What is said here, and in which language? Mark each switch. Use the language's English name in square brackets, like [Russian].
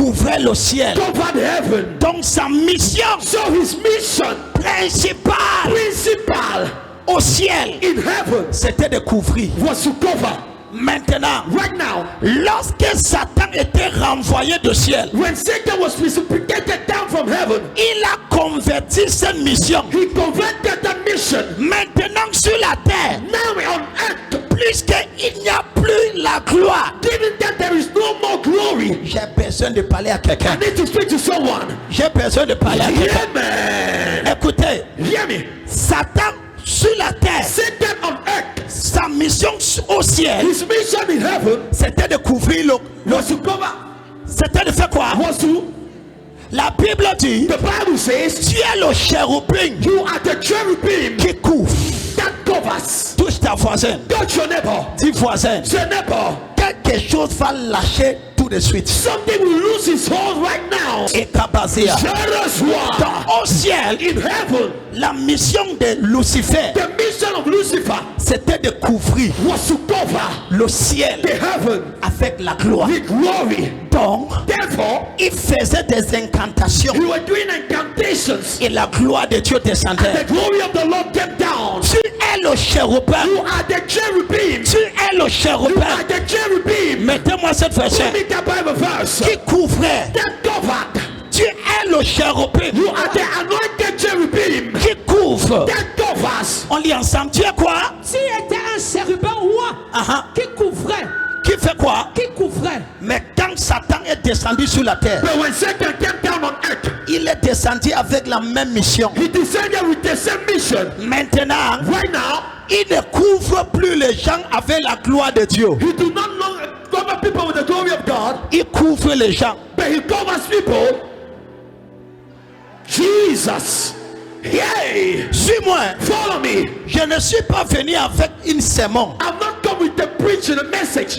[French] couvrait le ciel. [English] covered heaven. [French] Donc sa mission [English] So his mission [French] principale [English] principal [French] au ciel, [English] in heaven [French] c'était de couvrir. [English] was to cover. [French] Maintenant, [English] Right now, [French] lorsque Satan était renvoyé du ciel, [English] when Satan was precipitated down from heaven, [French] il a converti cette mission. [English] he converted that mission. [French] Maintenant sur la terre, [English] Now on earth, [French] puisqu'il n'y a plus la gloire, [English] given that there is no more glory, [French] j'ai besoin de parler à quelqu'un. [English] I need to speak to someone. [French] J'ai besoin de parler à quelqu'un. [English] Yeah, man. [French] Écoutez, [English] Hear me. [French] Satan sur la terre, [English] Satan on earth, [French] sa mission au ciel, [English] his mission in heaven [French] c'était de couvrir [English] was to cover, [French] c'était de faire quoi? [English] was to, [French] La Bible dit, [English] the Bible says, [French] tu es le chérubin [English] you are the cherubim [French] qui couvre. [English] that covers. [French] Touche ta voisine, [English] Touch your neighbor. [French] dis voisin, [English] Say neighbor, [French] quelque chose va lâcher tout de suite. [English] something will lose its hold right now. [French] Et Kabazia. [English] Jealous one. [French] Donc au ciel, [English] In heaven, [French] la mission de Lucifer, [English] the mission of Lucifer [French] c'était de couvrir [English] was to cover [French] le ciel [English] the heaven [French] avec la gloire. [English] with glory. [French] Donc, [English] Therefore, [French] il faisait des incantations [English] you were doing incantations. [French] et la gloire de Dieu [English] The [French] descendait. [English] glory of the Lord came down. [French] Tu es le chérubin. [English] You are the cherubim. [French] Tu es le [English] You [French] chérubin. [English] are the cherubim. [French] Mettez-moi cette [English] Give [French] verset [English] me the Bible verse. [French] qui couvrait. [English] That covered. [French] Tu es le chérubin [English] You are the anointed cherubim. [French] qui couvre. [English] That covers. [French] On lit ensemble. Tu es quoi? Tu étais un chérubin ouin qui couvrait. Qui fait quoi? Qui couvrait. Mais quand Satan est descendu sur la terre, [English] But when Satan came down on earth, [French] il est descendu avec la même mission. [English] he descended with the same mission. [French] Maintenant, [English] Right now, [French] il ne couvre plus les gens avec la gloire de Dieu. [English] he do not longer cover people with the glory of God, [French] Il couvre les gens. [English] but he covers people. Jesus. Yay! [French] Suis-moi. [English] Follow me. [French] Je ne suis pas venu avec une sermon. [English] I've not come with the preaching, a message.